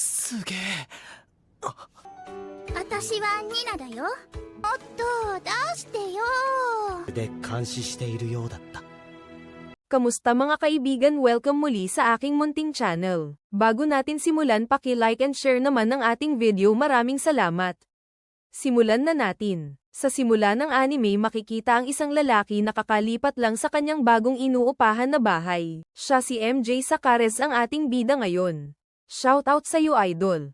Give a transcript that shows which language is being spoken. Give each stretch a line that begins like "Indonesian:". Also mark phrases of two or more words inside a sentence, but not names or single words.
Japanese: すげえ。私はニナだよ。もっと出してよ。で監視しているようだった。
Filipino: Kamusta mga kaibigan? Welcome muli sa aking munting channel. Bago natin simulan, paki-
English: like and share
Filipino: naman ng ating video. Maraming salamat. Simulan na natin. Sa simula ng anime makikita ang isang lalaki na kakalipat lang sa kanyang bagong inuupahan na bahay. Siya si MJ Sakares, ang ating bida ngayon. Shoutout sa iyo, idol.